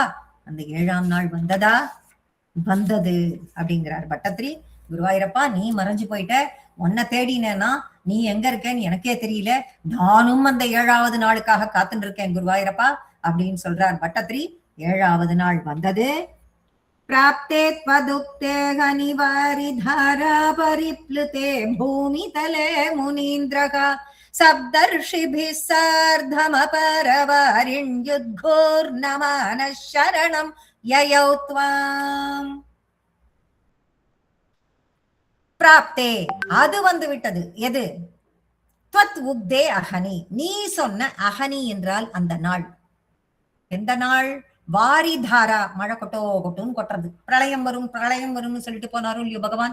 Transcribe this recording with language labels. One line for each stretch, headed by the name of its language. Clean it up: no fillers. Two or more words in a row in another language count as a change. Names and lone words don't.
Tamil: அந்த 7ஆம் நாள் வந்ததா? வந்தது அப்படிங்கிறார் பட்டத்திரி. குருவாயூரப்பா, நீ மறைஞ்சு போயிட்ட, உன்னை தேடினேன்னா நீ எங்க இருக்கேன்னு எனக்கே தெரியல, நானும் அந்த 7ஆவது நாளுக்காக காத்துட்டு இருக்கேன் குருவாயூரப்பா அப்படின்னு சொல்றார் பட்டத்திரி. ஏழாவது நாள் வந்தது.
Sanskrit: प्राप्ते त्वदुक्ते हनिवारिधारा परिप्लुते भूमितले मुनीन्द्रः सप्तर्षिभिः सार्धमपरवारिण्युद्घोर्नमानः शरणं ययौ त्वाम्.
Tamil: பிராப்தே, அது வந்து விட்டது. எது?
Sanskrit: त्वत् उक्ते अहनि,
Tamil: நீ சொன்ன அகனி என்றால் அந்த நாள். எந்த நாள்? வாரிதாரா, மழை கொட்டோ கொட்டுன்னு கொட்டுறது. பிரளயம் வரும் பிரளயம் வரும்னு சொல்லிட்டு போனாரும் இல்லையோ பகவான்.